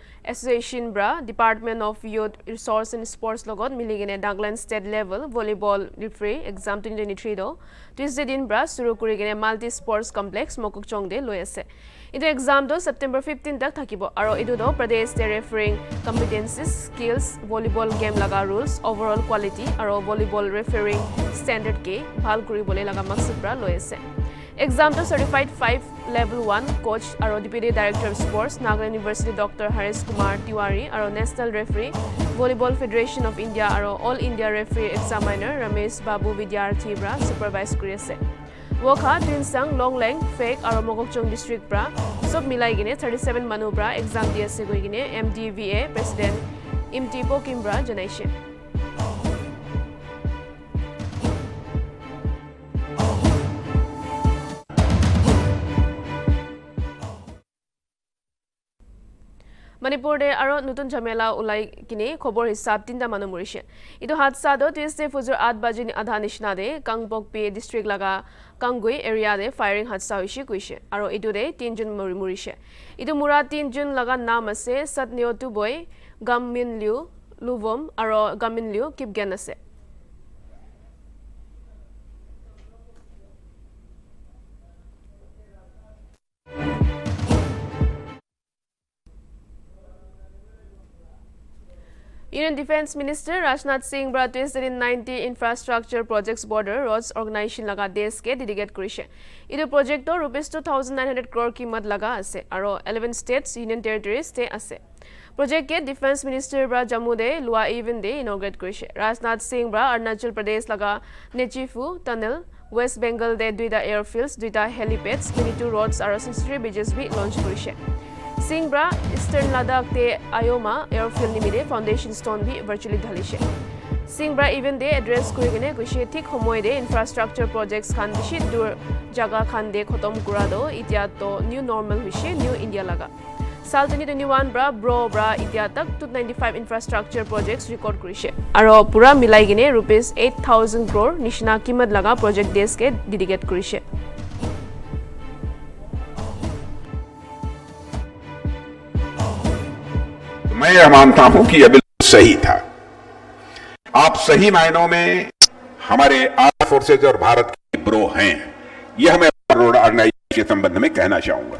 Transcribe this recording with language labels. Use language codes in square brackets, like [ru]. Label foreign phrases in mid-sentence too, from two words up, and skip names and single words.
[nag] Association bra Department of Youth Resource and Sports logot miligene Nagaland State Level Volleyball Referee Exam 2023 do Tuesday din bra suru kurigene Multi Sports Complex Mogokchong de loi ase. Idu exam do September 15 tak thakibo aro idu do [en] Pradesh State Refereeing Competencies, Skills, Volleyball Game laga Rules, Overall Quality aro Volleyball Refereeing Standard [nag] ke bhal kuribole laga maksud bra loi ase. Exam to Certified 5 Level 1 Coach aro [en] Deputy Director of Sports [nag] Nagaland University Dr. Haris Kumar Tiwari aro National Referee Volleyball Federation of India aro All India Referee Examiner Ramesh Babu Vidyarthi bra supervise kuri ase. Wokha Twinsang Long Leng Fake aro Mogokchong District bra sob milai gine 37 manu bra exam di ase goi gine MDVA President Imtipo Kimbra janaishe. Manipur de aro nutun jhamela ulai kine khobor hisab tinta manu murishe idu hadsa do Tuesday fujur 8 baje ni adha nishna de Kangbokpi district laga Kangui area de firing hadsa hoishi kuise aro idu de 3 jun murishe idu mura 3 jun laga naam ase Satnyo Tuboy Gaminliu Luvom aro Gaminliu Kipgen ase. [en] Union Defense Minister [nag] Rajnath Singh bra Tuesday 90 Infrastructure Projects Border Roads Organization laga desh ke dedicate kurise. Idu project to rupees 2900 crore kimat laga ase aro 11 states [en] union territories [nag] te ase. Project ke Defense Minister bra Jammu de lua even de inaugurate kurise. Rajnath Singh bra Arunachal Pradesh laga Nechifu Tunnel, West Bengal de duita airfields, duita helipads, 22 roads aro 63 bridges bi launch kurise. Singh bra Eastern Ladakh te Ayoma airfield nimide [en] foundation stone [nag] bi virtually dhalishe. Singh bra even de address kurigene kuise thik homoy de [en] infrastructure projects [nag] khan bishi dur jaga khan de khotom kura do itia to [en] new normal [nag] hoise [en] new India [nag] laga. Sal 2021 bra itia tak 295 [en] infrastructure projects [nag] record kurise. Aro pura milai gine rupees 8000 crore nishna kimat laga project desh ke dedicate kurise. [hi] मैं यह मानता हूं कि यह बिल्कुल सही था। आप सही मायनों में हमारे [en] arm forces [hi] और भारत के ब्रो हैं, यह मैं [en] road organization [hi] के संबंध में कहना चाहूंगा।